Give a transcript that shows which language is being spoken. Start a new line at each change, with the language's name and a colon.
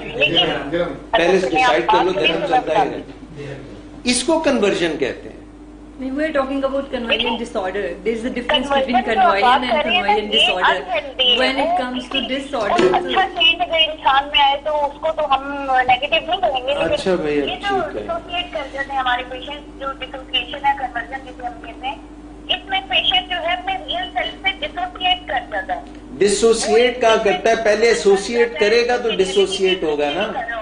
Urdu: پہلے ڈیسائیڈ کر لو درہم چلتا ہے. اس کو کنورژن کہتے ہیں.
English: We are talking about conversion disorder. There is a difference between conversion and conversion disorder. When it comes to disorder,
Urdu: اچھا چیز اگر انسان میں آئے تو اس کو تو ہم نیگیٹو نہیں کہیں گے. اچھا بھائی یہ جو ڈسوسیٹ کر جاتے ہیں ہمارے پیشنٹ، جو ڈسوسیشن ہے کنورژن جسے ہم کہتے ہیں، اس میں پیشنٹ جو ہے اپنے ریئل سیلف سے ڈسوسیٹ کر جاتا ہے. ڈسوسیٹ کہاں کرتا ہے؟ پہلے ایسوسیٹ کرے گا تو ڈسوسیٹ ہوگا نا.